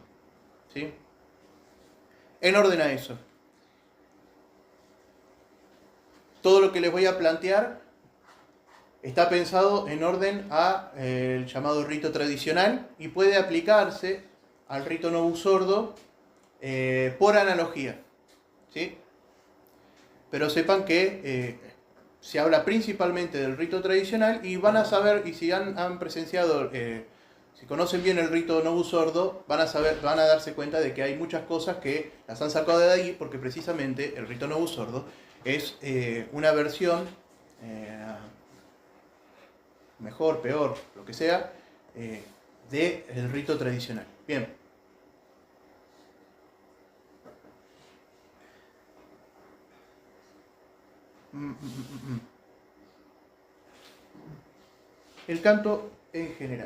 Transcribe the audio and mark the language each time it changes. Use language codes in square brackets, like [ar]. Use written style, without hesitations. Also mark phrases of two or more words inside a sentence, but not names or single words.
[es] ¿Sí? En orden a eso. Todo lo que les voy a plantear está pensado en orden a el llamado rito tradicional y puede aplicarse al rito [la] novus ordo [es] por analogía. ¿Sí? Pero sepan que se habla principalmente del rito tradicional y van a saber, y si han presenciado, si conocen bien el rito [la] novus ordo, [es] van a darse cuenta de que hay muchas cosas que las han sacado de ahí porque precisamente el rito [la] novus ordo [es] es una versión, mejor, peor, lo que sea, del rito tradicional. Bien. El canto en general.